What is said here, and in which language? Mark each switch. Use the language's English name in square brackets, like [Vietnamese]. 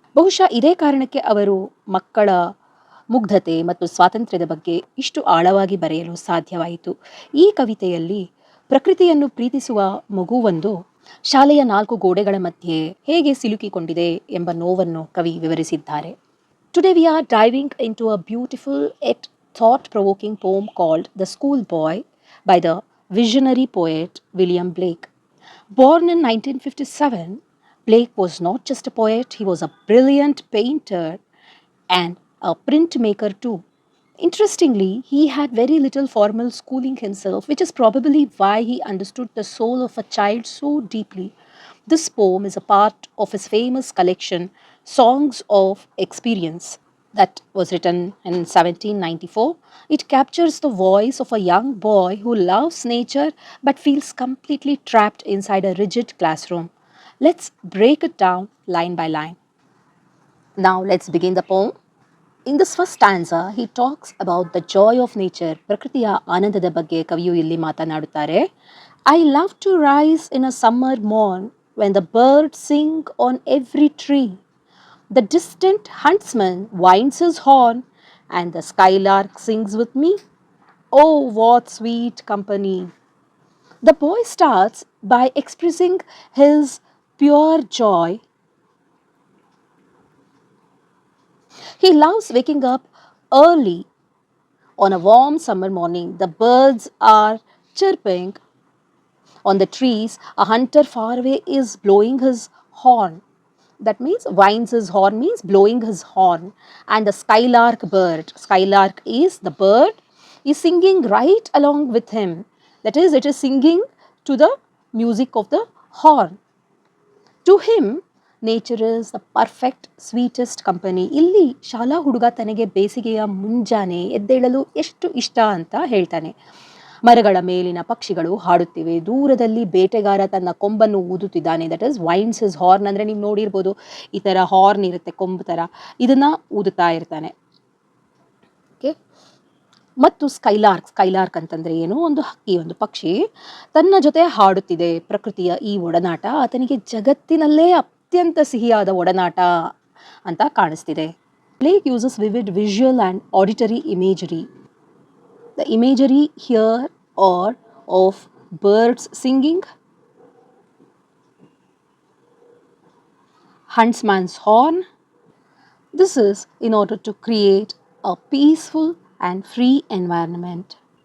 [Kannada] ಬಹುಶಃ ಇದೇ ಕಾರಣಕ್ಕೆ ಅವರು ಮಕ್ಕಳ ಮುಗ್ಧತೆ ಮತ್ತು ಸ್ವಾತಂತ್ರ್ಯದ ಬಗ್ಗೆ ಇಷ್ಟು ಆಳವಾಗಿ ಬರೆಯಲು ಸಾಧ್ಯವಾಯಿತು. ಈ ಕವಿತೆಯಲ್ಲಿ ಪ್ರಕೃತಿಯನ್ನು ಪ್ರೀತಿಸುವ ಮಗುವೊಂದು ಶಾಲೆಯ 4 ಗೋಡೆಗಳ ಮಧ್ಯೆ ಹೇಗೆ ಸಿಲುಕಿಕೊಂಡಿದೆ ಎಂಬ ನೋವನ್ನು ಕವಿ ವಿವರಿಸಿದ್ದಾರೆ. [English] Today we are diving into a beautiful yet thought-provoking poem called The School Boy by the visionary poet William Blake. Born in 1957, Blake was not just a poet, he was a brilliant painter and a printmaker too. Interestingly, he had very little formal schooling himself, which is probably why he understood the soul of a child so deeply. This poem is a part of his famous collection, Songs of Experience, that was written in 1794. It captures the voice of a young boy who loves nature but feels completely trapped inside a rigid classroom. Let's break it down line by line. Now, let's begin the poem. In this first stanza, he talks about the joy of nature. [Kannada] ಪ್ರಕೃತಿಯ ಆನಂದದ ಬಗ್ಗೆ ಕವಿಯು ಇಲ್ಲಿ ಮಾತನಾಡುತ್ತಾರೆ. [English] I love to rise in a summer morn when the birds sing on every tree. The distant huntsman winds his horn and the skylark sings with me. Oh, what sweet company. The boy starts by expressing his pure joy. He loves waking up early on a warm summer morning. The birds are chirping on the trees. A hunter far away is blowing his horn. That means winds his horn means blowing his horn. And the skylark is the bird, is singing right along with him. That is, it is singing to the music of the horn. To him, nature is the perfect sweetest company. [Kannada] ಇಲ್ಲಿ ಶಾಲಾ ಹುಡುಗ ತನಗೆ ಬೇಸಿಗೆಯ ಮುಂಜಾನೆ ಎದ್ದೇಳಲು ಎಷ್ಟು ಇಷ್ಟ ಅಂತ ಹೇಳ್ತಾನೆ. ಮರಗಳ ಮೇಲಿನ ಪಕ್ಷಿಗಳು ಹಾಡುತ್ತಿವೆ, ದೂರದಲ್ಲಿ ಬೇಟೆಗಾರ ತನ್ನ ಕೊಂಬನ್ನು ಊದುತ್ತಿದ್ದಾನೆ. [English] That is winds his horn. [Kannada] ಅಂದರೆ ನೀವು ನೋಡಿರ್ಬೋದು, ಈ ಥರ ಹಾರ್ನ್ ಇರುತ್ತೆ, ಕೊಂಬು ಥರ, ಇದನ್ನು ಊದುತ್ತಾ ಇರ್ತಾನೆ. ಓಕೆ. ಮತ್ತು ಸ್ಕೈಲಾರ್ಕ್ ಅಂತಂದರೆ ಏನು? ಒಂದು ಹಕ್ಕಿ, ಒಂದು ಪಕ್ಷಿ ತನ್ನ ಜೊತೆ ಹಾಡುತ್ತಿದೆ. ಪ್ರಕೃತಿಯ ಈ ಒಡನಾಟ ಆತನಿಗೆ ಜಗತ್ತಿನಲ್ಲೇ ಅತ್ಯಂತ ಸಿಹಿಯಾದ ಒಡನಾಟ ಅಂತ ಕಾಣಿಸ್ತಿದೆ. [English] Blake uses vivid visual and auditory imagery. The imagery here are of birds singing, huntsman's horn. This is in order to create a peaceful and free environment.